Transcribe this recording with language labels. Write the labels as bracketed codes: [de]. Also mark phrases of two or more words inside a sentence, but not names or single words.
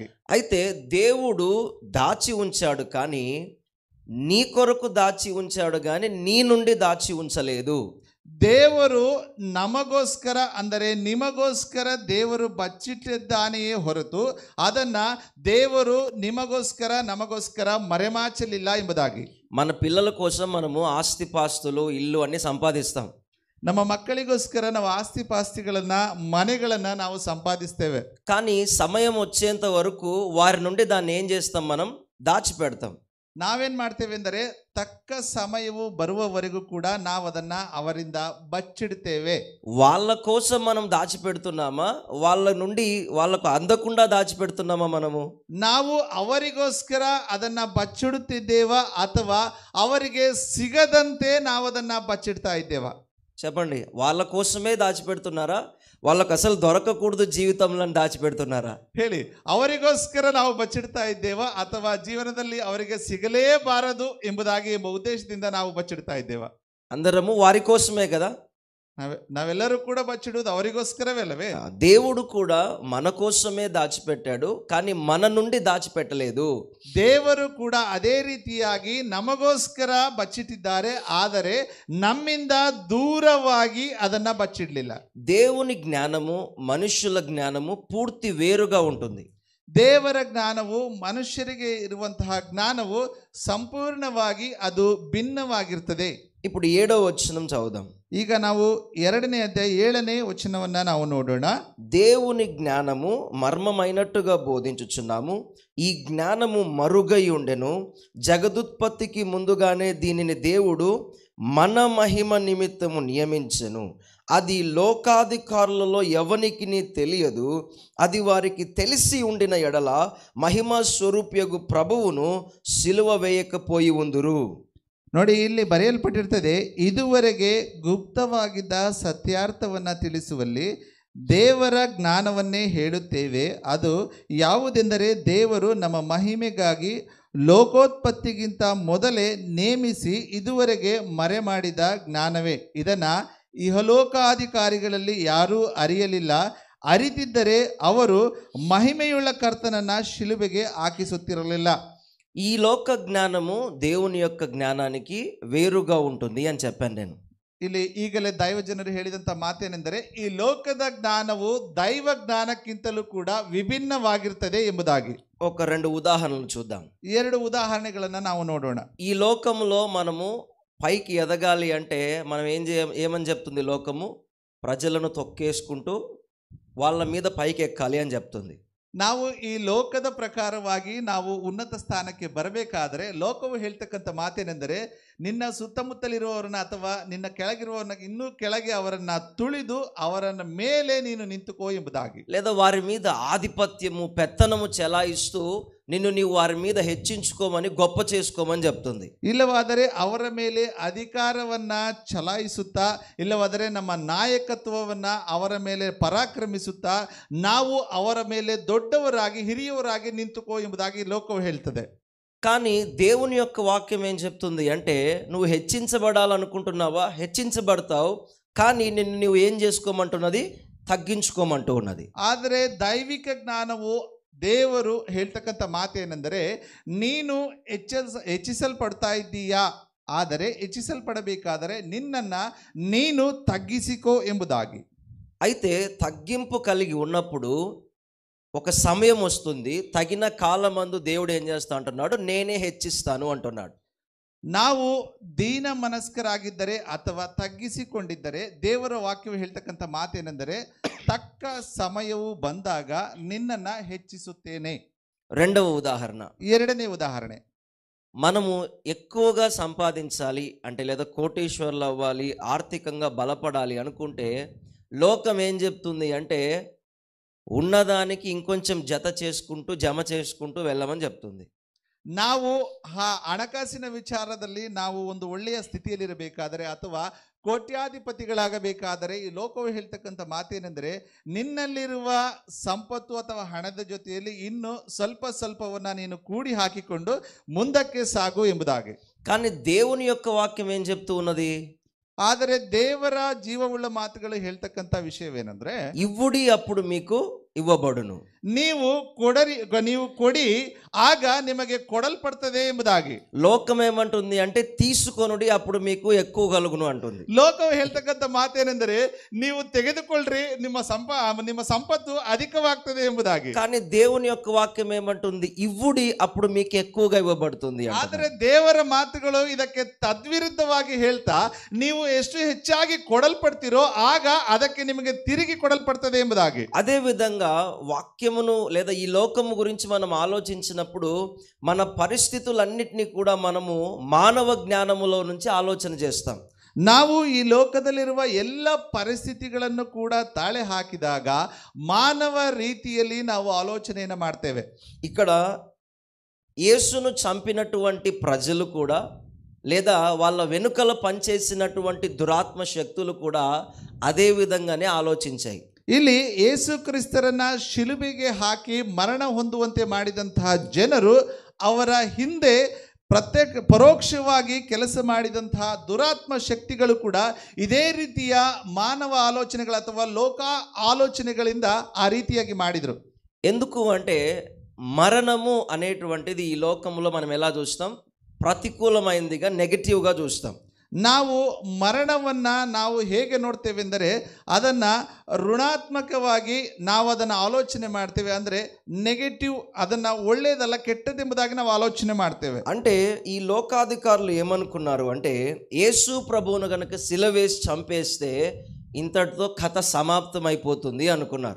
[te] అయితే దేవుడు దాచి ఉంచాడు, కానీ నీ కొరకు దాచి ఉంచాడు, కానీ నీ నుండి దాచి ఉంచలేదు. [kn] ದೇವರು ನಮಗೋಸ್ಕರ ಅಂದರೆ ನಿಮಗೋಸ್ಕರ ದೇವರು ಬಚ್ಚಿಟ್ಟಿದ್ದಾನೆಯೇ ಹೊರತು ಅದನ್ನು ದೇವರು ನಿಮಗೋಸ್ಕರ ನಮಗೋಸ್ಕರ ಮರೆಮಾಚಲಿಲ್ಲ ಎಂಬುದಾಗಿ. [te] మన పిల్లల కోసం మనము ఆస్తిపాస్తులు, ఇల్లు అన్ని సంపాదిస్తాం. [kn] ನಮ್ಮ ಮಕ್ಕಳಿಗೋಸ್ಕರ ನಾವು ಆಸ್ತಿಪಾಸ್ತಿಗಳನ್ನು, ಮನೆಗಳನ್ನು ನಾವು ಸಂಪಾದಿಸ್ತೇವೆ. [te] కానీ సమయం వచ్చేంత వరకు వారి నుండి దాన్ని ఏం చేస్తాం? మనం దాచిపెడతాం. [kn] ನಾವೇನು ಮಾಡ್ತೇವೆ ಅಂದರೆ, ತಕ್ಕ ಸಮಯವು ಬರುವವರೆಗೂ ಕೂಡ ನಾವು ಅದನ್ನ ಅವರಿಂದ ಬಚ್ಚಿಡ್ತೇವೆ. [te] వాళ్ళ కోసం మనం దాచిపెడుతున్నామా, వాళ్ళ నుండి వాళ్ళకు అందకుండా దాచిపెడుతున్నామా? [kn] ನಾವು ಅವರಿಗೋಸ್ಕರ ಅದನ್ನ ಬಚ್ಚಿಡುತ್ತಿದ್ದೇವಾ, ಅಥವಾ ಅವರಿಗೆ ಸಿಗದಂತೆ ನಾವು ಅದನ್ನ ಬಚ್ಚಿಡ್ತಾ ಇದ್ದೇವಾ? [te] చెప్పండి. వాళ్ళ కోసమే దాచిపెడుతున్నారా, వాళ్ళకు అసలు దొరకకూడదు జీవితంలో దాచిపెడుతున్నారా? [kn] ಹೇಳಿ. ಅವರಿಗೋಸ್ಕರ ನಾವು ಬಚ್ಚಿಡ್ತಾ ಇದ್ದೇವಾ, ಅಥವಾ ಜೀವನದಲ್ಲಿ ಅವರಿಗೆ ಸಿಗಲೇಬಾರದು ಎಂಬುದಾಗಿ ಎಂಬ ಉದ್ದೇಶದಿಂದ ನಾವು ಬಚ್ಚಿಡ್ತಾ ಇದ್ದೇವಾ? [te] అందరము వారి కోసమే కదా. [kn] ನಾವೆಲ್ಲರೂ ಕೂಡ ಬಚ್ಚಿಡುವುದು ಅವರಿಗೋಸ್ಕರವೇ ಅಲ್ಲವೇ? [te] దేవుడు కూడా మన కోసమే దాచిపెట్టాడు, కానీ మన నుండి దాచిపెట్టలేదు. [kn] ದೇವರು ಕೂಡ ಅದೇ ರೀತಿಯಾಗಿ ನಮಗೋಸ್ಕರ ಬಚ್ಚಿಟ್ಟಿದ್ದಾರೆ, ಆದರೆ ನಮ್ಮಿಂದ ದೂರವಾಗಿ ಅದನ್ನ ಬಚ್ಚಿಡ್ಲಿಲ್ಲ. [te] దేవుని జ్ఞానము, మనుషుల జ్ఞానము పూర్తి వేరుగా ఉంటుంది. [kn] ದೇವರ ಜ್ಞಾನವು, ಮನುಷ್ಯರಿಗೆ ಇರುವಂತಹ ಜ್ಞಾನವು ಸಂಪೂರ್ಣವಾಗಿ ಅದು ಭಿನ್ನವಾಗಿರ್ತದೆ. [te] ఇప్పుడు 7వ వచనం చదువుదాం. [kn] ಈಗ ನಾವು 2ನೇ ಅಧ್ಯಾಯ 7ನೇ ವಚನವನ್ನ ನಾವು ನೋಡೋಣ. [te] దేవుని జ్ఞానము మర్మమైనట్టుగా బోధించుచున్నాము. ఈ జ్ఞానము మరుగై ఉండెను. జగదుత్పత్తికి ముందుగానే దీనిని దేవుడు మన మహిమ నిమిత్తము నియమించెను. అది లోకాధికారులలో ఎవనికి తెలియదు. అది వారికి తెలిసి ఉండిన ఎడల మహిమా స్వరూప్యగు ప్రభువును సిలువ వేయకపోయి ఉందురు. [kn] ನೋಡಿ, ಇಲ್ಲಿ ಬರೆಯಲ್ಪಟ್ಟಿರ್ತದೆ, ಇದುವರೆಗೆ ಗುಪ್ತವಾಗಿದ್ದ ಸತ್ಯಾರ್ಥವನ್ನು ತಿಳಿಸುವಲ್ಲಿ ದೇವರ ಜ್ಞಾನವನ್ನೇ ಹೇಳುತ್ತೇವೆ. ಅದು ಯಾವುದೆಂದರೆ, ದೇವರು ನಮ್ಮ ಮಹಿಮೆಗಾಗಿ ಲೋಕೋತ್ಪತ್ತಿಗಿಂತ ಮೊದಲೇ ನೇಮಿಸಿ ಇದುವರೆಗೆ ಮರೆ ಮಾಡಿದ ಜ್ಞಾನವೇ. ಇದನ್ನು ಇಹಲೋಕಾಧಿಕಾರಿಗಳಲ್ಲಿ ಯಾರೂ ಅರಿಯಲಿಲ್ಲ. ಅರಿತಿದ್ದರೆ ಅವರು ಮಹಿಮೆಯುಳ್ಳ ಕರ್ತನನ್ನು ಶಿಲುಬೆಗೆ ಹಾಕಿಸುತ್ತಿರಲಿಲ್ಲ. [te] ఈ లోక జ్ఞానము దేవుని యొక్క జ్ఞానానికి వేరుగా ఉంటుంది అని చెప్పాను నేను. [kn] ಇಲ್ಲಿ ಈಗಲೇ ದೈವಜನರು ಹೇಳಿದಂಥ ಮಾತೇನೆಂದರೆ, ಈ ಲೋಕದ ಜ್ಞಾನವು ದೈವ ಜ್ಞಾನಕ್ಕಿಂತಲೂ ಕೂಡ ವಿಭಿನ್ನವಾಗಿರ್ತದೆ ಎಂಬುದಾಗಿ. [te] ఒక 2 ఉదాహరణలు చూద్దాం. [kn] 2 ఉదాహರಣೆಗಳನ್ನು ನಾವು ನೋಡೋಣ. [te] ఈ లోకంలో మనము పైకి ఎదగాలి అంటే మనం ఏమని చెప్తుంది లోకము? ప్రజలను తొక్కేసుకుంటూ వాళ్ళ మీద పైకి ఎక్కాలి అని చెప్తుంది. [kn] ನಾವು ಈ ಲೋಕದ ಪ್ರಕಾರವಾಗಿ ನಾವು ಉನ್ನತ ಸ್ಥಾನಕ್ಕೆ ಬರಬೇಕಾದರೆ ಲೋಕವು ಹೇಳ್ತಕ್ಕಂಥ ಮಾತೇನೆಂದರೆ, ನಿನ್ನ ಸುತ್ತಮುತ್ತಲಿರುವವರನ್ನ ಅಥವಾ ನಿನ್ನ ಕೆಳಗಿರುವವರನ್ನ ಇನ್ನೂ ಕೆಳಗೆ ಅವರನ್ನ ತುಳಿದು ಅವರನ್ನ ಮೇಲೆ ನೀನು ನಿಂತುಕೋ ಎಂಬುದಾಗಿ. [te] లేదా వారి మీద ఆధిపత్యము పెత్తనము చెలాయిస్తూ నిన్ను నీవు వారి మీద హెచ్చించుకోమని గొప్ప చేసుకోమని చెప్తుంది. [kn] ಇಲ್ಲವಾದರೆ ಅವರ ಮೇಲೆ ಅಧಿಕಾರವನ್ನ ಚಲಾಯಿಸುತ್ತಾ, ಇಲ್ಲವಾದರೆ ನಮ್ಮ ನಾಯಕತ್ವವನ್ನ ಅವರ ಮೇಲೆ ಪರಾಕ್ರಮಿಸುತ್ತಾ ನಾವು ಅವರ ಮೇಲೆ ದೊಡ್ಡವರಾಗಿ ಹಿರಿಯವರಾಗಿ ನಿಂತುಕೋ ಎಂಬುದಾಗಿ ಲೋಕವು ಹೇಳ್ತದೆ. [te] కానీ దేవుని యొక్క వాక్యం ఏం చెప్తుంది అంటే, నువ్వు హెచ్చించబడాలనుకుంటున్నావా? హెచ్చించబడతావు. కానీ నిన్ను నువ్వు ఏం చేసుకోమంటున్నది? తగ్గించుకోమంటూ ఉన్నది. [kn] ಆದರೆ ದೈವಿಕ ಜ್ಞಾನವು ದೇವರು ಹೇಳ್ತಕ್ಕಂಥ ಮಾತೇನೆಂದರೆ, ನೀನು ಹೆಚ್ಚಿಸಲ್ಪಡ್ತಾ ಇದ್ದೀಯಾ, ಆದರೆ ಹೆಚ್ಚಿಸಲ್ಪಡಬೇಕಾದರೆ ನಿನ್ನನ್ನ ನೀನು ತಗ್ಗಿಸಿಕೋ ಎಂಬುದಾಗಿ. [te] అయితే తగ్గింపు కలిగి ఉన్నప్పుడు ఒక సమయం వస్తుంది, తగిన కాలమందు దేవుడు ఏం చేస్తా అంటున్నాడు? నేనే హెచ్చిస్తాను అంటున్నాడు. [kn] ನಾವು ದೀನ ಮನಸ್ಕರಾಗಿದ್ದರೆ ಅಥವಾ ತಗ್ಗಿಸಿಕೊಂಡಿದ್ದರೆ ದೇವರ ವಾಕ್ಯವು ಹೇಳ್ತಕ್ಕಂಥ ಮಾತೇನೆಂದರೆ, ತಕ್ಕ ಸಮಯವು ಬಂದಾಗ ನಿನ್ನನ್ನು ಹೆಚ್ಚಿಸುತ್ತೇನೆ. [te] రెండవ ఉదాహరణ. [kn] 2ನೇ ఉదాహರಣೆ. [te] మనము ఎక్కువగా సంపాదించాలి అంటే, లేదా కోటీశ్వర్లు అవ్వాలి, ఆర్థికంగా బలపడాలి అనుకుంటే లోకం ఏం చెప్తుంది అంటే, ఉన్నదానికి ఇంకొంచెం జమ చేసుకుంటూ వెళ్ళమని చెప్తుంది. [kn] ನಾವು ಹಣಕಾಸಿನ ವಿಚಾರದಲ್ಲಿ ನಾವು ಒಂದು ಒಳ್ಳೆಯ ಸ್ಥಿತಿಯಲ್ಲಿರಬೇಕಾದರೆ ಅಥವಾ ಕೋಟ್ಯಾಧಿಪತಿಗಳಾಗಬೇಕಾದರೆ ಈ ಲೋಕವು ಹೇಳ್ತಕ್ಕಂಥ ಮಾತೇನೆಂದರೆ, ನಿನ್ನಲ್ಲಿರುವ ಸಂಪತ್ತು ಅಥವಾ ಹಣದ ಜೊತೆಯಲ್ಲಿ ಇನ್ನು ಸ್ವಲ್ಪವನ್ನ ನೀನು ಕೂಡಿ ಹಾಕಿಕೊಂಡು ಮುಂದಕ್ಕೆ ಸಾಗು ಎಂಬುದಾಗಿ. [te] కానీ దేవుని యొక్క వాక్యం ఏం చెప్తూ ఉన్నది? [kn] ಆದರೆ ದೇವರ ಜೀವವುಳ್ಳ ಮಾತುಗಳು ಹೇಳ್ತಕ್ಕಂಥ ವಿಷಯವೇನೆಂದ್ರೆ, [te] ఇవ్వుడి అప్పుడు మీకు ఇవ్వబడును. [kn] ನೀವು ಕೊಡಿ ಆಗ ನಿಮಗೆ ಕೊಡಲ್ಪಡ್ತದೆ ಎಂಬುದಾಗಿ. [te] లోకం ఏమంటుంది అంటే, తీసుకొనుడి అప్పుడు మీకు ఎక్కువ కలుగును అంటుంది. [kn] ಲೋಕವು ಹೇಳ್ತಕ್ಕಂಥ ಮಾತೇನೆಂದರೆ, ನೀವು ತೆಗೆದುಕೊಳ್ಳ್ರಿ, ನಿಮ್ಮ ಸಂಪತ್ತು ಅಧಿಕವಾಗ್ತದೆ ಎಂಬುದಾಗಿ. [te] కానీ దేవుని యొక్క వాక్యం ఏమంటుంది? ఇవ్వుడి అప్పుడు మీకు ఎక్కువగా ఇవ్వబడుతుంది. [kn] ಆದರೆ ದೇವರ ಮಾತುಗಳು ಇದಕ್ಕೆ ತದ್ವಿರುದ್ಧವಾಗಿ ಹೇಳ್ತಾ, ನೀವು ಎಷ್ಟು ಹೆಚ್ಚಾಗಿ ಕೊಡಲ್ಪಡ್ತೀರೋ ಆಗ ಅದಕ್ಕೆ ನಿಮಗೆ ತಿರುಗಿ ಕೊಡಲ್ಪಡ್ತದೆ ಎಂಬುದಾಗಿ. [te] అదే విధంగా వాక్యమును లేదా ఈ లోకము గురించి మనం ఆలోచించినప్పుడు మన పరిస్థితులన్నిటినీ కూడా మనము మానవ జ్ఞానములో నుంచి ఆలోచన చేస్తాం. [kn] ನಾವು ಈ ಲೋಕದಲ್ಲಿರುವ ಎಲ್ಲ ಪರಿಸ್ಥಿತಿಗಳನ್ನು ಕೂಡ ತಾಳೆ ಹಾಕಿದಾಗ ಮಾನವ ರೀತಿಯಲ್ಲಿ ನಾವು ಆಲೋಚನೆಯನ್ನು ಮಾಡ್ತೇವೆ. [te] ఇక్కడ యేసును చంపినటువంటి ప్రజలు కూడా, లేదా వాళ్ళ వెనుకల పనిచేసినటువంటి దురాత్మ శక్తులు కూడా అదే విధంగానే ಆಲೋಚಿంచాయి. [kn] ಇಲ್ಲಿ ಯೇಸು ಕ್ರಿಸ್ತರನ್ನ ಶಿಲುಬೆಗೆ ಹಾಕಿ ಮರಣ ಹೊಂದುವಂತೆ ಮಾಡಿದಂತಹ ಜನರು, ಅವರ ಹಿಂದೆ ಪರೋಕ್ಷವಾಗಿ ಕೆಲಸ ಮಾಡಿದಂತಹ ದುರಾತ್ಮ ಶಕ್ತಿಗಳು ಕೂಡ ಇದೇ ರೀತಿಯ ಮಾನವ ಆಲೋಚನೆಗಳು ಅಥವಾ ಲೋಕ ಆಲೋಚನೆಗಳಿಂದ ಆ ರೀತಿಯಾಗಿ ಮಾಡಿದರು. [te] ఎందుకు అంటే, మరణము అనేటువంటిది ఈ లోకంలో మనం ఎలా చూస్తాం? ప్రతికూలమైనదిగా, నెగటివ్గా చూస్తాం. [kn] ನಾವು ಮರಣವನ್ನು ನಾವು ಹೇಗೆ ನೋಡ್ತೇವೆ ಎಂದರೆ ಅದನ್ನು ಋಣಾತ್ಮಕವಾಗಿ ನಾವು ಅದನ್ನು ಆಲೋಚನೆ ಮಾಡ್ತೇವೆ. ಅಂದರೆ ನೆಗೆಟಿವ್, ಅದನ್ನು ಒಳ್ಳೆಯದಲ್ಲ ಕೆಟ್ಟದೆಂಬುದಾಗಿ ನಾವು ಆಲೋಚನೆ ಮಾಡ್ತೇವೆ. [te] అంటే ఈ లోకాధికారులు ఏమనుకున్నారు అంటే యేసు ప్రభువును గనుక సిలువేసి చంపేస్తే ఇంతటితో కథ సమాప్తం అయిపోతుంది అనుకున్నారు.